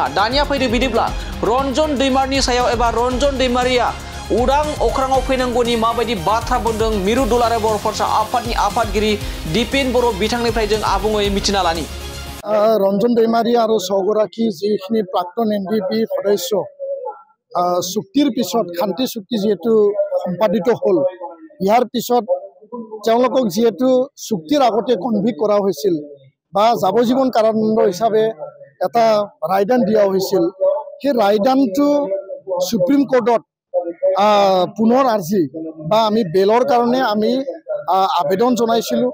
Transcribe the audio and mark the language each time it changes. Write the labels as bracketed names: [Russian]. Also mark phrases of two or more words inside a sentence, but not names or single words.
[Bodo] दानिया फैदो बिदिब्ला रन्जन दैमारिनि सायाव एबा रन्जन दैमारिया उदां अख्राङाव फैनांगौनि माबायदि बाथ्रा बुंदों मिरु दुलाराय बर' फरायसा आफादनि आफादगिरि दिपेन बर' बिथांनिफ्राय जों आबुङै मिथिना लानि। रन्जन दैमारि आरो छगराखी जिखिनि प्राक्तन एनडिबि सदस्य [Assamese] চুক্তিৰ পিছত শান্তি চুক্তি যেহেতু সম্পাদিত হ'ল ইয়াৰ পিছত তেওঁলোকক যেহেতু চুক্তিৰ আগতে কনভিক্ট কৰা হৈছিল বা যাৱজ্জীৱন কাৰাদণ্ড হিচাপে এটা ৰায়দান দিয়া হৈছিল সেই ৰায়দানটো সুপ্ৰিম কোৰ্টত পুনৰ আৰ্জি বা আমি বেলৰ কাৰণে আমি আবেদন জনাইছিলোঁ।